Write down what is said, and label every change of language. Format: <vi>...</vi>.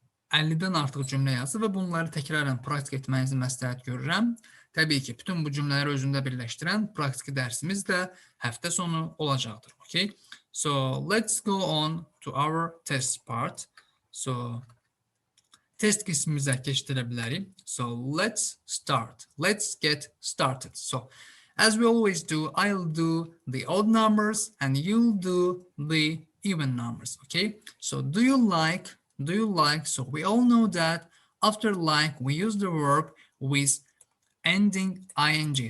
<az>50-dən artıq cümlə yazdı və bunları təkrarən praktik etməyinizi məsləhət görürəm. Təbii ki, bütün bu cümlələri özündə birləşdirən praktiki dərsimiz də həftə sonu olacaqdır.</az> <en>Okay? So let's go on to our test part.</en> <az>So test qismimizə keçdirə bilərik.</az> <en>So let's start. Let's get started. So as we always do, I'll do the odd numbers and you'll do the even numbers. Okay? So do you like? So we all know that after like we use the verb with ending ing.</en>